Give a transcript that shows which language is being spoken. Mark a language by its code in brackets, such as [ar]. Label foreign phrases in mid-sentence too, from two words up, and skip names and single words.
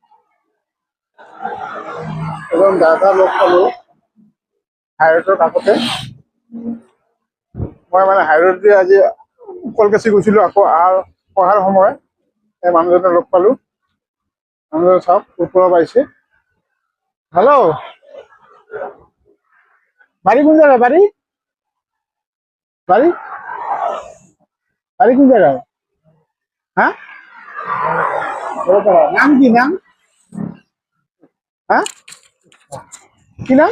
[as] এজন দাদা লগ পালোঁ হাইৰোডৰ কাষতে। মই হাইৰোড দি আজি কলকাছি গৈছিলোঁ, আকৌ অহাৰ সময় এই মানুহজনে লগ পালোঁ। মানুহজন চাওক ওপৰৰ পাইছে। হেল্ল', [bn] বাড়ি কোন জায়গায়? বাড়ি বাড়ি বাড়ি কোন জায়গায়? হ্যাঁ, নাম কি? নাম হ্যাঁ, কি নাম?